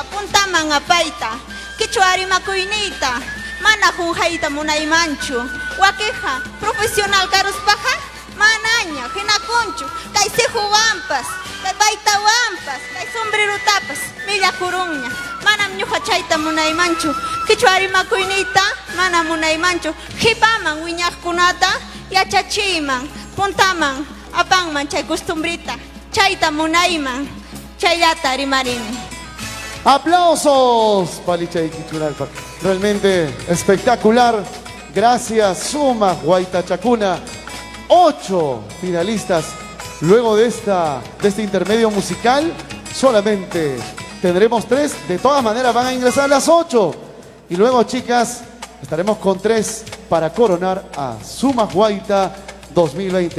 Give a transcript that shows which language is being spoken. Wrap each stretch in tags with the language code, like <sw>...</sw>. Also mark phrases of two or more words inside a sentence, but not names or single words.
<qu>puntaman apayta kichwa rimakuyniyta mana junjayta munaymanchu wakiqa profesional karuspaqa manaña hinakunchu kay sihuwanpas kay baytawanpas kay sombrerutapas millakurunña manam ñuqa chayta munaymanchu kichwa rimakuyniyta mana munaymanchu hipaman wiñaqkunata yachachiyman puntaman apanman chay costumbrita chayta munayman chayata rimarini.</qu> <es>Aplausos Palichay Kichunalpa, realmente espectacular. Gracias Suma Huaytachacuna. 8 finalistas. Luego de este intermedio musical solamente tendremos 3. De todas maneras van a ingresar las 8. Y luego, chicas, estaremos con 3 para coronar a Suma Huayta 2020.</es>